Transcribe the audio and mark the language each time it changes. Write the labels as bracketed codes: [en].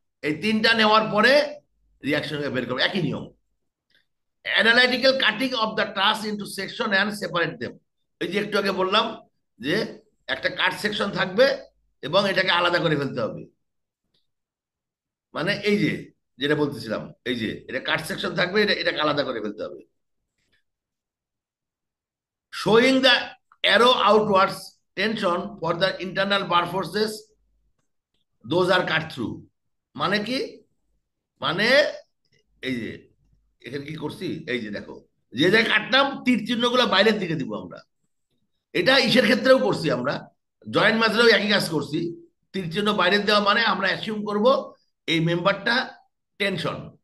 [bn] এই 3টা নেওয়ার পরে রিয়াকশন বের করবে, একই নিয়ম। [en] Analytical cutting of the task into section and separate them. [bn] এই যে একটু আগে বললাম যে একটা কাট সেকশন থাকবে এবং এটাকে আলাদা করে ফেলতে হবে। মানে এই যে যেটা বলতেছিলাম, এই যে এটা কাট সেকশন থাকবে, এটাকে আলাদা করে ফেলতে হবে। [en] Showing the arrow outwards tension for the internal bar forces, those are cut through। [bn] মানে কি, মানে এই যে এখানে কি করছি, এই যে দেখো, যে জায়গায় কাটলাম তীর চিহ্ন গুলো বাইরের দিকে দিব আমরা। এটা ইসের ক্ষেত্রেও করছি আমরা, জয়েন্ট মেথডেও একই কাজ করছি। তীর চিহ্ন বাইরের দেওয়া মানে আমরা অ্যাসিউম করব এই মেম্বারটা টেনশন।